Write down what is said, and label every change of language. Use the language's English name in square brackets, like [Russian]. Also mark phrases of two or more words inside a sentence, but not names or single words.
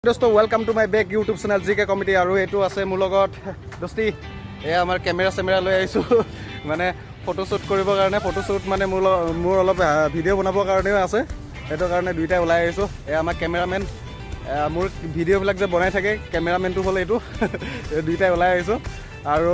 [Assamese] दोस्तों [English] welcome to my back YouTube channel [Assamese] जीके कमिटी [Hindi] और ये [Assamese] আছে মোৰ লগত দোস্তি এ আমাৰ কেমেৰা লৈ আহিছো মানে ফটোশ্বুট কৰিবৰ কাৰণে ফটোশ্বুট মানে মোৰ অলপ ভিডিঅ' বনাবৰ কাৰণেও আছে সেইটো কাৰণে দুইটাই ওলাই আহিছো এ আমাৰ কেমেৰামেন মোৰ ভিডিঅ'বিলাক যে বনাই থাকে কেমেৰামেনটো হ'ল এইটো দুইটাই ওলাই আহিছো আৰু